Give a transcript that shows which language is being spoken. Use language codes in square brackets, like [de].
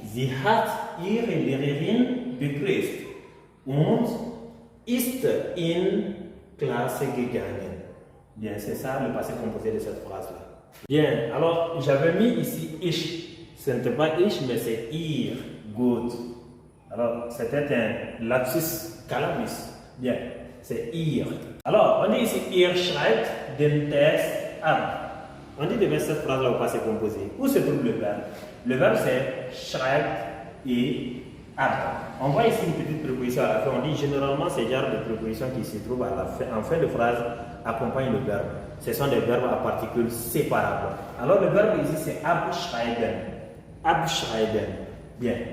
[de] Sie hat ihre Lehrerin begrüßt und ist in Klasse gegangen. [fr] Bien, c'est ça le passé composé de cette phrase là. Bien, alors j'avais mis ici ich. Ce n'était pas ich, mais c'est ihr. Good. Alors, c'était un lapsus calamisme. Bien, c'est ihr. Alors, on dit ici, [de] ihr schreibt den Text ab. [fr] On dit de mettre cette phrase-là au passé composé. Où se trouve le verbe? Le verbe, c'est schreibt et ab. On voit ici une petite préposition à la fin. On dit généralement, ces genres de prépositions qui se trouvent à la fin, en fin de phrase accompagnent le verbe. Ce sont des verbes à particules séparables. Alors, le verbe ici, c'est abschreiben. Abschreiben. Bien.